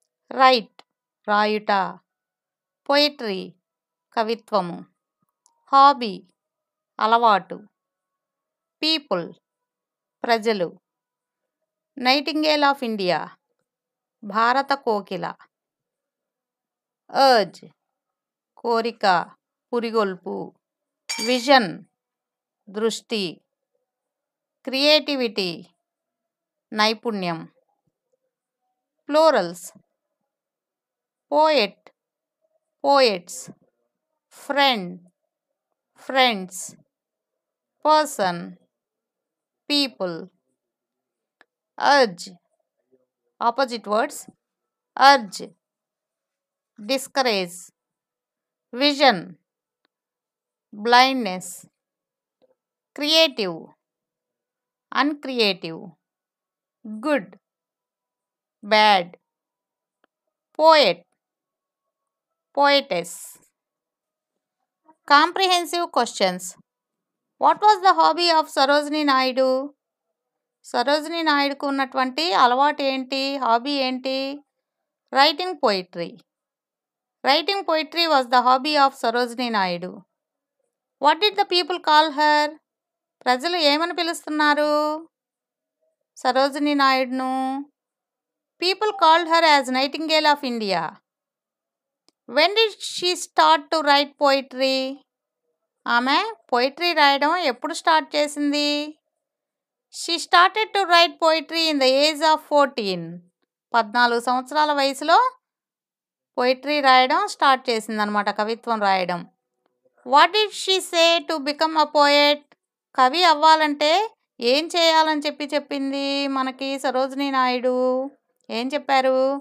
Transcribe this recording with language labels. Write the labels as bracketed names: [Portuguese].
[Telugu] Right రాయుట, poetry కవిత్వము, hobby అలవాటు, people ప్రజలు, nightingale of India భారత కోకిల, అర్జ్ కోరిక, పురిగొల్పు, విజన్ దృష్టి, క్రియేటివిటీ నైపుణ్యం. Plurals. [English] Poet poets, friend friends, person people. Urge opposite words. Urge discourage, vision blindness, creative uncreative, good bad, poet poetess. Comprehensive questions. What was the hobby of Sarojini Naidu? [Telugu] Sarojini నాయుడుకు ఉన్నటువంటి అలవాటు ఏంటి, hobby ఏంటి? [English] Writing poetry. Writing poetry was the hobby of Sarojini Naidu. What did the people call her? [Telugu] ప్రజలు ఏమని పిలుస్తున్నారు Sarojini నాయుడును? [English] People called her as Nightingale of India. When did she start to write poetry? [Telugu] ఆమె poetry రాయడం ఎప్పుడు start చేసింది? [English] She started to write poetry in the age of 14. [Telugu] 14 సంవత్సరాల వయసులో poetry రాయడం స్టార్ట్ చేసిందనమాట, కవిత్వం రాయడం. [English] What did she say to become a poet? [Telugu] కవి అవ్వాలంటే ఏం చేయాలని చెప్పింది మనకి సరోజినీ నాయుడు. ఏం చెప్పారు?